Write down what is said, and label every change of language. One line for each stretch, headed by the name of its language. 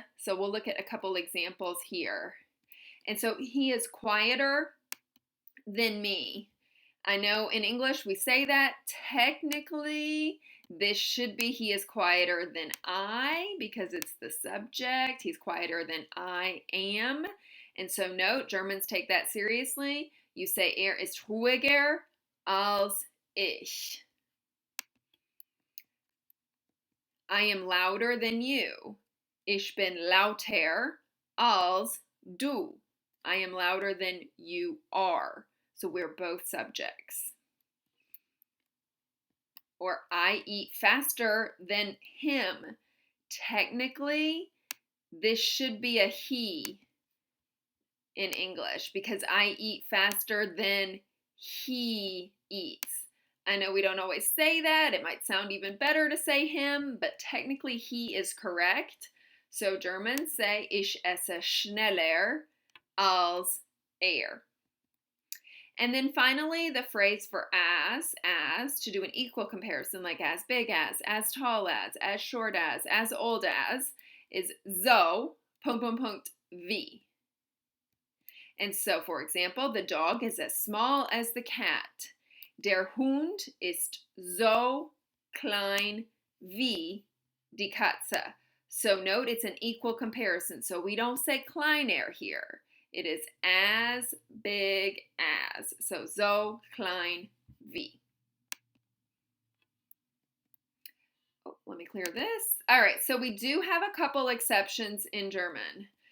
English: So we'll look at a couple examples here. And so he is quieter than me. I know in English we say that. Technically, this should be he is quieter than I because it's the subject. He's quieter than I am. And so note, Germans take that seriously. You say
German: er ist ruhiger als ich.
English: I am louder than you.
German: Ich bin lauter als du.
English: I am louder than you are. So we're both subjects. Or I eat faster than him. Technically, this should be a he in English because I eat faster than he eats. I know we don't always say that. It might sound even better to say him, but technically he is correct. So Germans say
German: ich esse schneller als er.
English: And then finally, the phrase for as, to do an equal comparison, like as big as tall as short as old as, is so, wie. And so, for example, the dog is as small as the cat.
German: Der Hund ist so klein wie die Katze.
English: So note it's an equal comparison. So we don't say kleiner here. It is as big as.
German: So klein wie.
English: Oh, let me clear this. All right, so we do have a couple exceptions in German.